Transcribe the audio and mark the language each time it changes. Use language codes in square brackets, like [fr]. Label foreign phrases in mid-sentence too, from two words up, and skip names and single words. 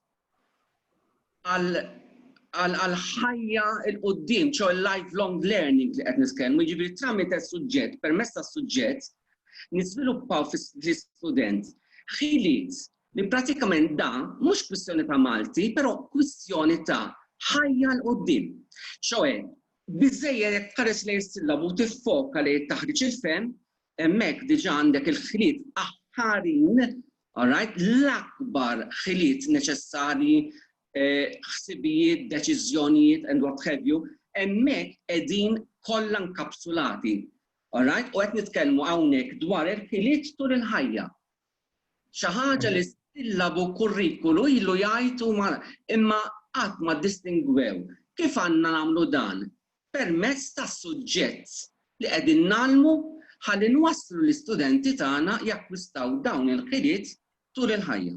[mt] għal ħajja il-qudiem, ċo [en] lifelong learning [mt] li qed nitkellmu, jiġifieri tramite suġġett, permezz tas-suġġett nisviluppaw fl-istudent ħiliet li pratikament da mhux kwistjoni ta' Malti, però kwistjoni ta' ħajja l-qudiem. ċoe, biżejjed jekk tħares lejn is-sillabu tiffoka li taħriġ il-fem, hemmhekk diġà għandek il-ħiliet aħħarin, alright, l-akbar ħiliet neċessarji, ħsibijiet, deċiżjonijiet [en] and what have you, [mt] hemmhekk qegħdin kollha nkapsulati. Alright, u qed nitkellmu hawnhekk dwar il-ħiliet tul il-ħajja. Xi ħaġa li sillabu kurrikulu ilu jgħidu imma qatt ma distingwew. Kif għandna nagħmlu dan? Permezz tas-suġġett li qegħdin nagħmlu ħalli nwasslu l-istudenti tagħna jakkwistaw dawn il-ħiliet tul il-ħajja.